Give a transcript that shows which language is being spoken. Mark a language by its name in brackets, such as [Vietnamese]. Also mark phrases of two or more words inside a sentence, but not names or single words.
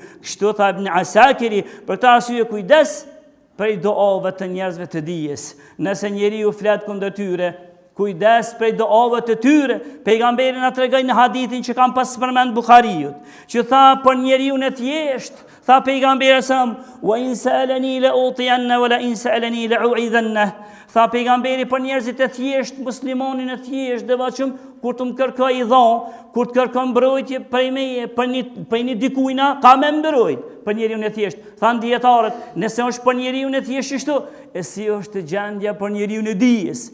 [Albanian] Kështu tha Ibn Asakiri, për ta arsye kujdes prej doave të njerëzve të dijes. Nëse njeriu flet kundër tyre, kujdes prej doave të tyre. Pejgamberi na tregoi në hadithin që kam pas përmend Buhariut, që tha për njeriu në thjesht, tha pejgamberi sa: [Arabic] "وإن سألني لأعطين ولئن سألني لأعيذن." [Albanian] Tha pejgamberi për njerëzit e thjesht, muslimanin e thjesht, devotshëm, kur të më kërkoj i dhon, kur të kërkon mbrojtje prej meje, për një dikujna, ka me mbrojt për njeriu e thjesht. Than dietarët, nëse është për njeriu e thjesht kështu, e si është gjendja për njeriu e dijes?